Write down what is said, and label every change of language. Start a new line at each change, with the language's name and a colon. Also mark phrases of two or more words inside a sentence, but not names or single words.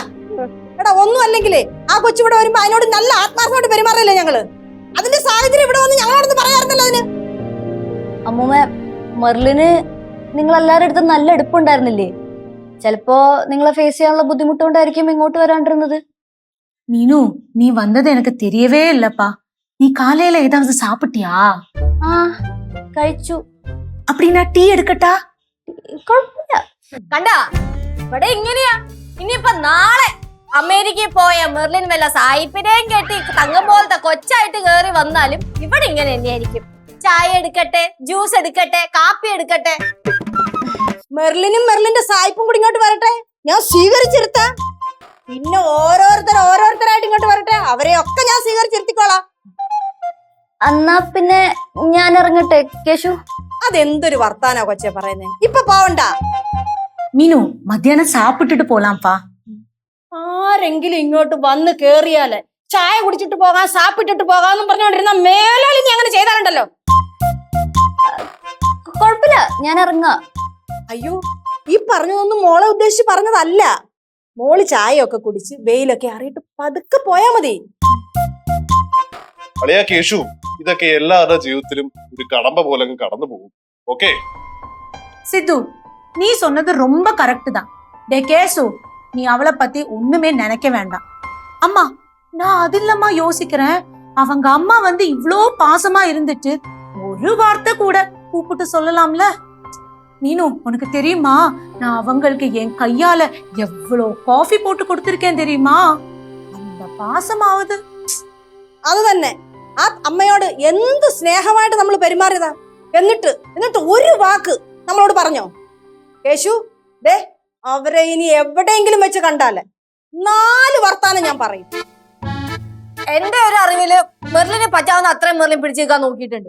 Malayalam: എടാ ഒന്നും അല്ലെങ്കിലേ ആ കൊച്ചിവിടെ വരുമ്പോ അതിനോട് നല്ല ആത്മാർത്ഥമായിട്ട് പെരുമാറില്ലേ ഞങ്ങള്? അതിന്റെ സാഹചര്യം ഇവിടെ വന്ന് ഞങ്ങളോടൊന്ന് പറയാറുണ്ടല്ലോ അതിന്. അമ്മൂമ്മ, മെർലിന് നിങ്ങളെല്ലാരുടെ അടുത്തും നല്ല എടുപ്പുണ്ടായിരുന്നില്ലേ? ചിലപ്പോ നിങ്ങളെ ഫേസ് ചെയ്യാനുള്ള ബുദ്ധിമുട്ടുകൊണ്ടായിരിക്കും ഇങ്ങോട്ട് വരാണ്ടിരുന്നത്.
Tamil: மீனு, நீ வந்தது எனக்கு தெரியவே இல்லப்பா. நீ காலையில ஏதாவது சாப்பிட்டியா?
Malayalam: ആ കഴിച്ചു.
Tamil: அப்படின்னா டீ எடுக்கட்டா?
Malayalam: കുഴപ്പമില്ല. കണ്ടാ, ഇവിടെ ഇങ്ങനെയാ. ഇനിയിപ്പൊ നാളെ അമേരിക്കയിൽ പോയ മെർലിൻ വല്ല സായിപ്പിനെയും കെട്ടി തങ്കം പോലത്തെ കൊച്ചായിട്ട് കേറി വന്നാലും ഇവിടെ ഇങ്ങനെ തന്നെയായിരിക്കും. ചായ എടുക്കട്ടെ, ജ്യൂസ് എടുക്കട്ടെ, കാപ്പി എടുക്കട്ടെ. മെർലിനും മെർലിന്റെ സായിപ്പും കൂടി ഇങ്ങോട്ട് വരട്ടെ, ഞാൻ സ്വീകരിച്ചിരുത്താം. പിന്നെ ഓരോരുത്തരായിട്ട് ഇങ്ങോട്ട് വരട്ടെ, അവരെയൊക്കെ ഞാൻ സ്വീകരിച്ചിരുത്തിക്കോളാം. എന്നാ പിന്നെ ഞാൻ ഇറങ്ങട്ടെ കേശു. അതെന്തൊരു വർത്താനോ കൊച്ചെ പറയുന്നേ? ഇപ്പൊ പോവണ്ട
Tamil: மீனு, மத்தியானம் சாப்பிட்டுட்டு போலாம்ப்பா.
Malayalam: ആരെങ്കിലും ഇങ്ങോട്ട് വന്ന് കേറിയാല് ചായ കുടിച്ചിട്ട് പോകാം, സാപ്പിട്ടിട്ട് പോകാന്നും പറഞ്ഞോണ്ടിരുന്ന മേലാളി നീ അങ്ങനെ ചെയ്താലുണ്ടല്ലോ. കുഴപ്പമില്ല, ഞാൻ ഇറങ്ങാം. അയ്യോ, ഈ പറഞ്ഞതൊന്നും മോളെ ഉദ്ദേശിച്ച് പറഞ്ഞതല്ല. മോള് ചായയൊക്കെ കുടിച്ച് വെയിലൊക്കെ അറിയിട്ട് പതുക്കെ പോയാ മതി. അളിയാ കേശു, ഇതൊക്കെ എല്ലാവരുടെ ജീവിതത്തിലും ഒരു കടമ്പ പോലെ കടന്നു പോകും. ഓക്കെ
Tamil: சித்து, நீ சொன்னது ரொம்ப கரெக்ட் தான். டே கேசு, நீ அவளை பத்தி ஒண்ணுமே நினைக்க வேண்டாம். அம்மா, நான் அது இல்லம்மா யோசிக்கிறேன். அவங்க அம்மா வந்து இவ்ளோ பாசமா இருந்துட்டு ஒரு வார்த்தை கூட கூப்பிட்டு சொல்லலாம்ல? மீனு, உனக்கு தெரியுமா, நான் அவங்களுக்கு என் கையால எவ்வளோ காஃபி போட்டு கொடுத்திருக்கேன் தெரியுமா? அந்த பாசமாவது.
Malayalam: അത് തന്നെ, ആ അമ്മയോട് എന്ത് സ്നേഹമായിട്ട് നമ്മൾ പെരുമാറിയതാ. എന്നിട്ട് ഒരു വാക്ക് നമ്മളോട് പറഞ്ഞോ? കേശു, അവരെ ഇനി എവിടെയെങ്കിലും വെച്ച് കണ്ടാല് 4 വർത്താനം ഞാൻ പറയും. എന്റെ ഒരു അറിവില് മെർലിനെ പറ്റാവുന്ന അത്രയും മെർലിൻ പിടിച്ചേക്കാൻ നോക്കിയിട്ടുണ്ട്.